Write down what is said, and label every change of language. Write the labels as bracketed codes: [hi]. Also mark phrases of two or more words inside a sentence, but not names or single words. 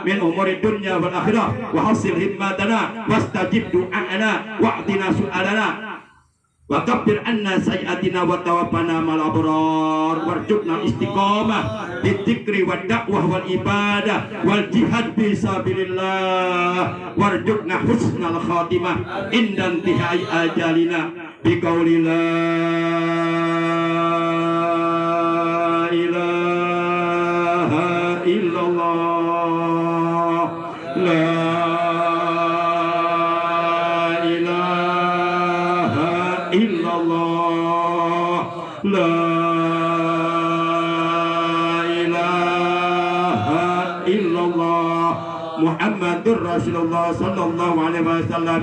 [ar] من أمور الدنيا والآخرة وحصل همتنا واستجب دعاءنا وأعطنا سؤالنا وكفر عنا سيئاتنا وتوفنا مع الأبرار وارزقنا استقامة بالذكر والدعوة والعبادة والجهاد في سبيل الله وارزقنا حسن الخاتمة عند انتهاء أجلنا بقول لا إله إلا الله لا لا إله إلا الله محمد رسول الله صلى الله عليه وسلم.